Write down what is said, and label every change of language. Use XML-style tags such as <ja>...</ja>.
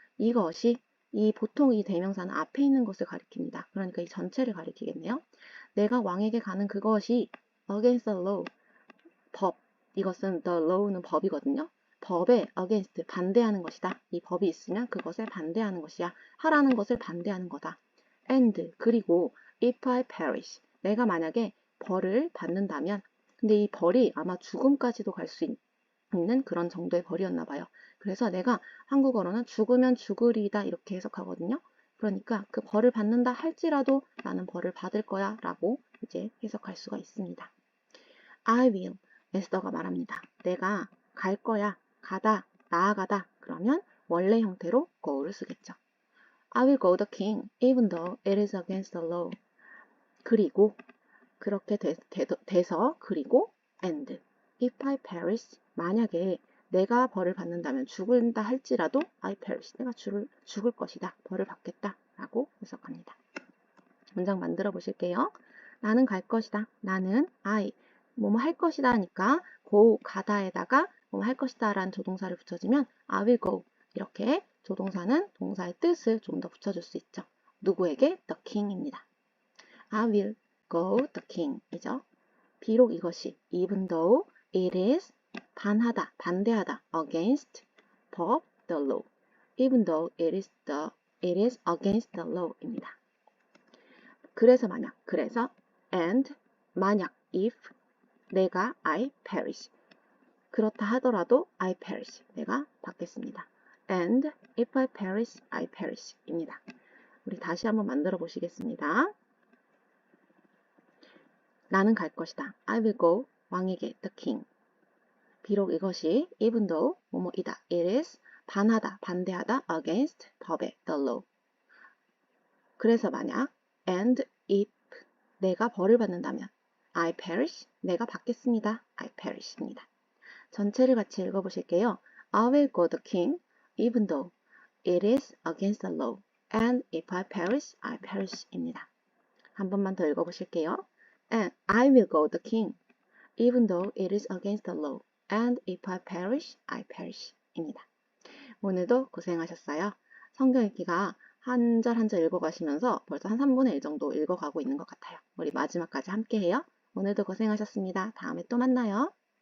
<ko>이것이 보통 이 대명사는 앞에 있는 것을 가리킵니다. 그러니까 이 전체를 가리키겠네요. 내가 왕에게 가는 그것이</ko> <en>against the law.</en> <ko>법. 이것은</ko> <en>the law</en> <ko>는 법이거든요. 법에 against 반대하는 것이다. 이 법이 있으면 그것에 반대하는 것이야. 하라는 것을 반대하는 거다.</ko> <en>And</en> <ko>그리고</ko> <en>if I perish.</en> <ko>내가 만약에 벌을 받는다면 근데 이 벌이 아마 죽음까지도 갈 수 있는 그런 정도의 벌이었나 봐요. 그래서 내가 한국어로는 죽으면 죽으리다 이렇게 해석하거든요. 그러니까 그 벌을 받는다 할지라도 나는 벌을 받을 거야 라고 이제 해석할 수가 있습니다.</ko> <en>I will.</en> <ko>에스더가 말합니다. 내가 갈 거야. 가다. 나아가다. 그러면 원래 형태로 go를 쓰겠죠.</ko> <en>I will go the king even though it is against the law.</en> <ko>그리고 그렇게 돼서 그리고</ko> <en>and if I perish</en> <ko>만약에 내가 벌을 받는다면 죽는다 할지라도</ko> <en>I perish</en> <ko>내가 죽을 것이다. 벌을 받겠다 라고 해석합니다. 문장 만들어 보실게요. 나는 갈 것이다. 나는 I 뭐뭐 할 것이다 하니까 go 가다에다가 뭐뭐 할 것이다 라는 조동사를 붙여주면</ko> <en>I will go</en> <ko>이렇게 조동사는 동사의 뜻을 좀 더 붙여줄 수 있죠. 누구에게?</ko> <en>The king</en> <ko>입니다.</ko> <en>I will go the king</en> <ko>이죠. 비록 이것이</ko> <en>even though it is</en> <ko>반하다, 반대하다</ko> <en>against</en> <ko>법,</ko> <en>the law. even though it is against the law</en> <ko>입니다. 그래서 만약, 그래서 and 만약 if 내가</ko> <en>I perish</en> <ko>그렇다 하더라도 I perish 내가 받겠습니다.</ko> <en>and if I perish, I perish</en> <ko>입니다. 우리 다시 한번 만들어 보시겠습니다. 나는 갈 것이다.</ko> <en>I will go</en> <ko>왕에게</ko> <en>the king.</en> <ko>비록 이것이</ko> <en>even though</en> <ko>뭐뭐이다.</ko> <en>it is</en> <ko>반하다, 반대하다</ko> <en>against</en> <ko>법의</ko> <en>the law.</en> <ko>그래서 만약</ko> <en>and if</en> <ko>내가 벌을 받는다면</ko> <en>I perish</en> <ko>내가 받겠습니다.</ko> <en>I perish</en> <ko>입니다. 전체를 같이 읽어보실게요.</ko> <en>I will go the king even though it is against the law and if I perish, I perish</en> <ko>입니다. 한 번만 더 읽어보실게요.</ko> <en>And I will go the king even though it is against the law and if I perish, I perish</en> <ko>입니다. 오늘도 고생하셨어요. 성경 읽기가 한 절 한 절 읽어가시면서 벌써 한 3분의 1 정도 읽어가고 있는 것 같아요. 우리 마지막까지 함께 해요. 오늘도 고생하셨습니다. 다음에 또 만나요.</ko>